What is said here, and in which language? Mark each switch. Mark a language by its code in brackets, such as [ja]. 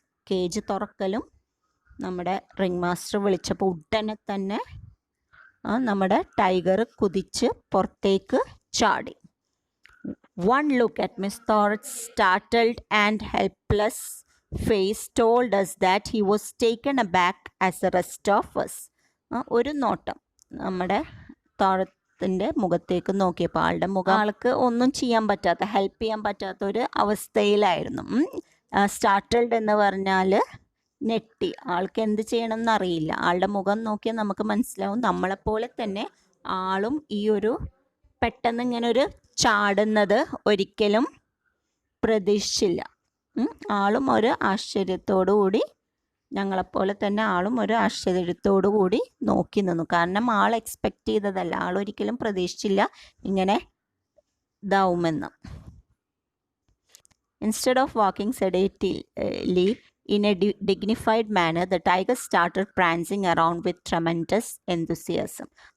[ml] Cage തുറക്കലും നമ്മുടെ ring master വിളിച്ചപ്പോൾ ഉടനെ തന്നെ നമ്മുടെ ടൈഗർ കുതിച്ച് പുറത്തേക്ക് ചാടി. [en] One look at Miss Thorath's startled and helpless face told us that he was taken aback as the rest of us. [ml] ഒരു നോട്ടം നമ്മുടെ തോറത്തിൻ്റെ മുഖത്തേക്ക് നോക്കിയപ്പോൾ ആൾക്ക് ഒന്നും ചെയ്യാൻ പറ്റാത്ത, ഹെൽപ്പ് ചെയ്യാൻ പറ്റാത്ത ഒരു അവസ്ഥയിലായിരുന്നു. സ്റ്റാർട്ടൽഡ് എന്ന് പറഞ്ഞാൽ ഞെട്ടി, ആൾക്ക് എന്ത് ചെയ്യണമെന്ന് അറിയില്ല. ആളുടെ മുഖം നോക്കിയാൽ നമുക്ക് മനസ്സിലാവും, നമ്മളെപ്പോലെ തന്നെ ആളും ഈ ഒരു പെട്ടെന്ന് ഇങ്ങനെ ഒരു ചാടുന്നത് ഒരിക്കലും പ്രതീക്ഷിച്ചില്ല. ആളും ഒരു ആശ്ചര്യത്തോടു കൂടി, ഞങ്ങളെപ്പോലെ തന്നെ ആളും ഒരു ആശ്ചര്യത്തോടു കൂടി നോക്കി നിന്നു. കാരണം ആൾ എക്സ്പെക്റ്റ് ചെയ്തതല്ല, ആളൊരിക്കലും പ്രതീക്ഷിച്ചില്ല ഇങ്ങനെ ഇതാവുമെന്ന്. [en] Instead of walking sedately in a dignified manner, the tiger started prancing around with tremendous enthusiasm.